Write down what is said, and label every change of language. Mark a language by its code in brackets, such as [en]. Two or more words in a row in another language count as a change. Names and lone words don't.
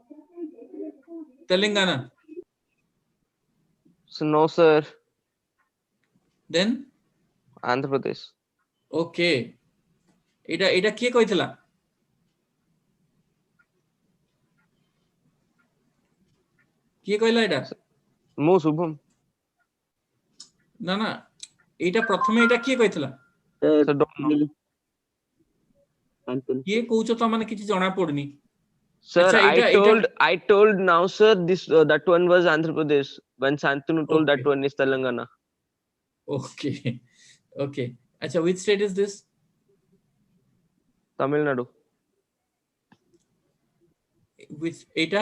[en] Telangana. So no, sir. Then? Andhra Pradesh. [or] Okay. ଏଇଟା କିଏ କହିଥିଲା? କିଏ କହିଲା ଏଇଟା? ମୁଁ ଶୁଭମ। ନା ନା ଏଇଟା ପ୍ରଥମେ ଏଇଟା କିଏ କହିଥିଲା? [en] Sir, don't know. [or] କିଏ କହୁଛ ତ ମାନେ କିଛି ଜଣା ପଡୁନି। [en] Sir, [or] ଆଚ୍ଛା, [en] I told now, sir, this that one was Andhra Pradesh. When Santanu told that Okay. one is Telangana. Okay. Okay. Acha, which state is this? Tamil Nadu. Which eta?